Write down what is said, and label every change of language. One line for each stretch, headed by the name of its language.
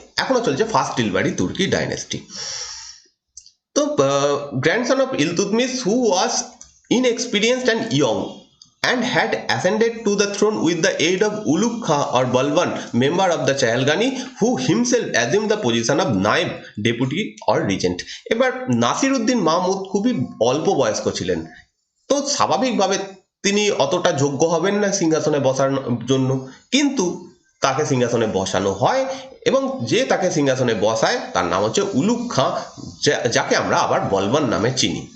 Bangla: এখনো চলছে ফার্স্ট ইলবাড়ি তুর্কি ডাইনেস্টি।
English: তো grandson of Iltutmish who was inexperienced and young and had ascended to the throne with the aid of Ulugh Khan or Balban, member of the Chahalgani, who himself assumed the position of naib, deputy or regent.
Bangla: এবার নাসিরুদ্দিন মাহমুদ খুবই অল্প বয়স্ক ছিলেন, তো স্বাভাবিকভাবে তিনি অতটা যোগ্য হবেন না সিংহাসনে বসার জন্য, কিন্তু তাকে সিংহাসনে বসানো হয় এবং যে তাকে সিংহাসনে বসায় তার নাম হচ্ছে উলুগ খাঁ, যাকে আমরা আবার বলবান নামে চিনি।